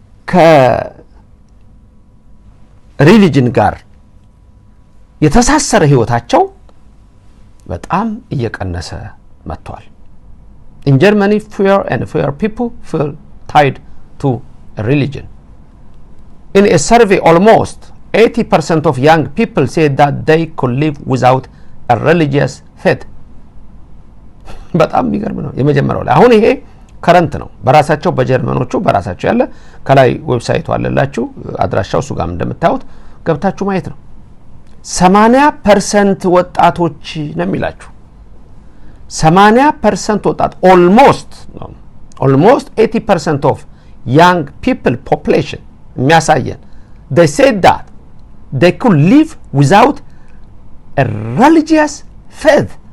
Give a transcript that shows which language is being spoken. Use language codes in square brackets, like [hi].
[am] ከሪሊጅን ጋር የተሳሰረ ህይወታቸው በጣም እየቀነሰ መጥቷል። [en] In Germany, fewer people feel tied to a religion. In a survey, almost 80% of young people say that they could live without a religious faith. [am] በጣም የሚገርም ነው። የመጀመሪያው ላይ አሁን ይሄ ከረንት ነው። በራሳቸው በጀርመኖቹ በራሳቸው ያለ ከላይ ዌብሳይቱ አለላችሁ፣ አድራሻው እሱ ጋር እንደምታዩት ገብታችሁ ማየት ነው። 80% ወጣቶች ነው የሚላችሁ። 80% ወጣት [en] almost 80% of young people population [am] የሚያሳየን [en] they said that they could live without a religious faith.